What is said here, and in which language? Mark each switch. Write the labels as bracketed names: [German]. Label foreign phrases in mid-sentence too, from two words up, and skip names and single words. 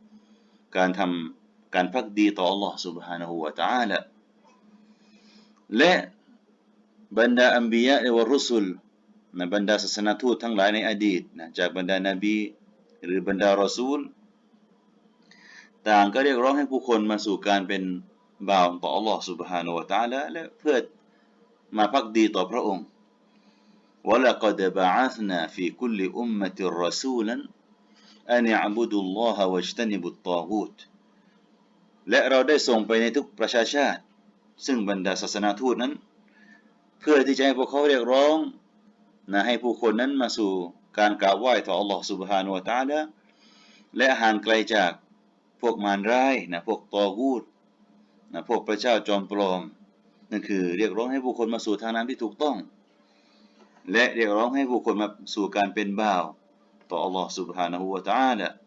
[Thai] การภักดีต่ออัลลอฮฺ [Arabic] سبحانه และ تعالى [Thai] และบรรดาอัมบิยะและรุสุลนะบรรดาศาสนทูตทั้งหลายในอดีตนะจากบรรดานบีหรือบรรดารอซูลต่างก็เรียก ร้องให้ผู้คนมาสู่การเป็นบ่าวต่ออัลลอฮฺ [Arabic] سبحانه และ تعالى [Thai] และเพื่อมาภักดีต่อพระองค์ [Arabic] وَلَقَدْ بَعَثْنَا فِي كُلِّ أُمَّةٍ رَسُولًا أَنِ اعْبُدُوا اللَّهَ وَاجْتَنِبُوا الطَّاغُوتَ [Thai] และเราได้ส่งไปในทุกประชาชาติซึ่งบรรดาศาสนาทูตนั้นเพื่อที่จะให้พวกเขาเรียกร้องนะให้ผู้คนนั้นมาสู่การกราบไหว้ต่ออัลลอฮฺ [Arabic] سبحانه และ تعالى [Thai] และห่างไกลจากพวกมารร้ายนะพวกตอกูตนะพวกพระเจ้าจอมปลอมนั่นคือเรียกร้องให้ผู้คนมาสู่ทางนั้นที่ถูกต้องและเรียกร้องให้ผู้คนมาสู่การเป็นบ่าวต่ออัลลอฮฺ [Arabic] سبحانه และ تعالى